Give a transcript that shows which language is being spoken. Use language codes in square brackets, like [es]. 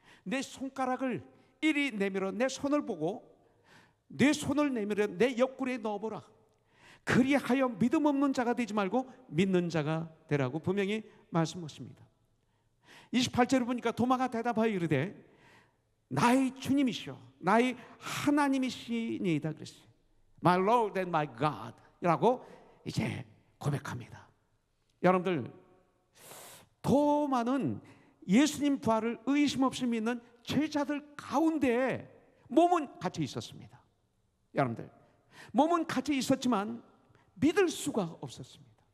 [ko] 내 손가락을 이리 내밀어 내 손을 보고 내 손을 내밀어 내 옆구리에 넣어보라. 그리하여 믿음 없는 자가 되지 말고 믿는 자가 되라고 분명히 말씀하십니다. 28절에 보니까 도마가 대답하여 이르되 나의 주님이시오 나의 하나님이시니이다 그랬어요. [en] My Lord and my God [ko] 라고 이제 고백합니다. 여러분들, 도마는 예수님 부활을 의심 없이 믿는 제자들 가운데 몸은 같이 있었습니다. 여러분들, 몸은 같이 있었지만 믿을 수가 없었습니다.